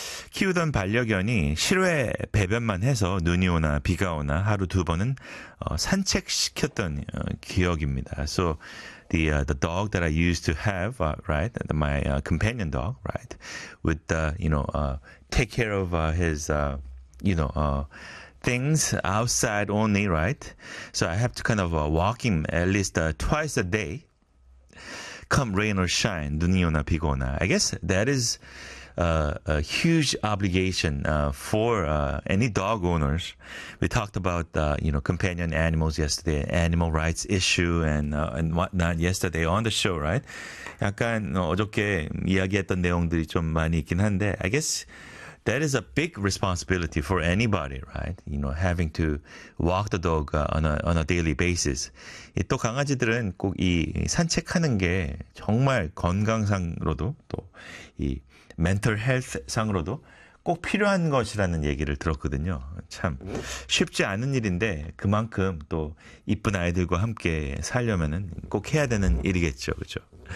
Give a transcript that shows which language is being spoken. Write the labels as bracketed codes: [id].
[ko] 키우던 반려견이 실외 배변만 해서 눈이 오나 비가 오나 하루 두 번은 산책시켰던 기억입니다. [en] So the dog that I used to have, right? My companion dog, right? Would you know, take care of his you know, things outside only, right? So I have to kind of walk him at least twice a day. Come rain or shine, [ko] 눈이 오나 비가 오나. [en] I guess that is a huge obligation for any dog owners. We talked about you know, companion animals yesterday, animal rights issue and whatnot yesterday on the show, right? [ko] 약간 어저께 이야기했던 내용들이 좀 많이 있긴 한데, [en] I guess that is a big responsibility for anybody, right? You know, having to walk the dog on a daily basis. [ko] 또 강아지들은 꼭 이 산책하는 게 정말 건강상으로도 또 이 멘털 헬스 상으로도 꼭 필요한 것이라는 얘기를 들었거든요. 참 쉽지 않은 일인데 그만큼 또 이쁜 아이들과 함께 살려면은 꼭 해야 되는 일이겠죠. 그렇죠?